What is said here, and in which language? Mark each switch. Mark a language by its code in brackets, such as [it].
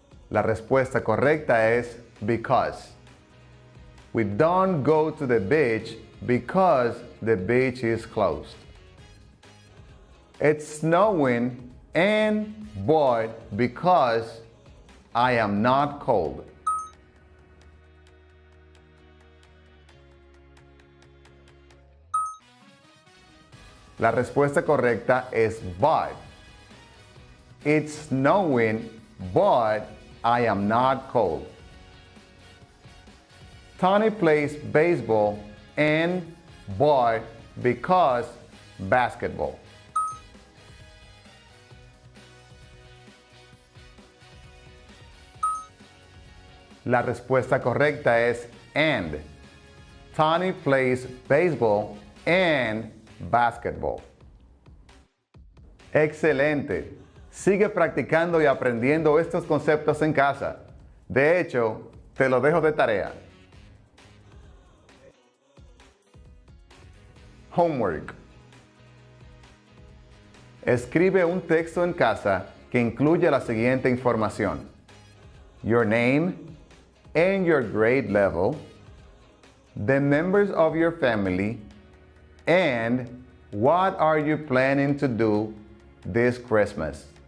[es] La respuesta correcta es because. [en] We don't go to the beach because the beach is closed. It's snowing and but because I am not cold. [es] La respuesta correcta es but. [en] It's snowing, but I am not cold. Tony plays baseball and but because basketball. [es] La respuesta correcta es and. [en] Tony plays baseball and basketball. [es] Excelente. Sigue practicando y aprendiendo estos conceptos en casa. De hecho, te lo dejo de tarea. [en] Homework. [es] Escribe un texto en casa que incluya la siguiente información: [en] your name and your grade level, the members of your family, and what are you planning to do this Christmas?